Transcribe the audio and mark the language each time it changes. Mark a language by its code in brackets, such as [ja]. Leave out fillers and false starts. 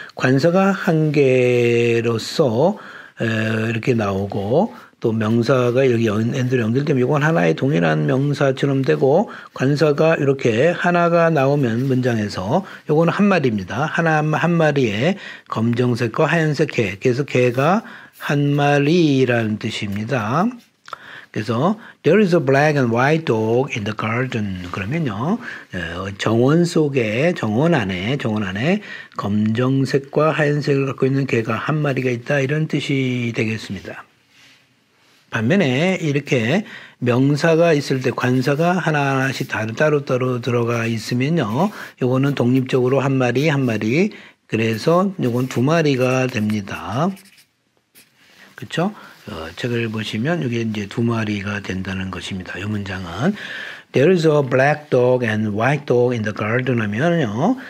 [ko] 관사가 한 개로서 이렇게 나오고 또 명사가 여기 end로 연결되면 이건 하나의 동일한 명사처럼 되고 관사가 이렇게 하나가 나오면 문장에서 이건 한 마리입니다. 한 마리에 검정색과 하얀색 개. 그래서 개가 한 마리라는 뜻입니다. 그래서 [en] there is a black and white dog in the garden. [ko] 그러면요. 정원 안에 검정색과 하얀색을 갖고 있는 개가 한 마리가 있다. 이런 뜻이 되겠습니다. 반면에 이렇게 명사가 있을 때 관사가 하나하나씩 따로따로 들어가 있으면요. 요거는 독립적으로 한 마리. 그래서 요건 두 마리가 됩니다. 그렇죠? 책을 보시면 이게 이제 두 마리가 된다는 것입니다. 이 문장은 [en] There is a black dog and white dog in the garden [ko] 하면요.